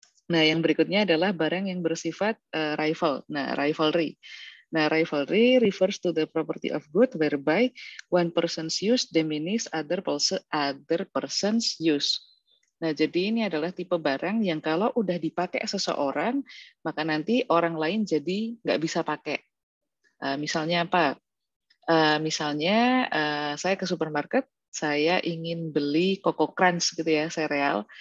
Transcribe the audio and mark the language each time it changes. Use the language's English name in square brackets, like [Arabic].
[Indonesian] Nah, yang berikutnya adalah barang yang bersifat rival. Nah, rivalry. [English] Nah, rivalry refers to the property of good whereby one person's use diminish other person's use. [Indonesian] Nah, jadi ini adalah tipe barang yang kalau udah dipakai seseorang, maka nanti orang lain jadi nggak bisa pakai. Misalnya apa? Misalnya saya ke supermarket, saya ingin beli Coco Crunch gitu ya, sereal.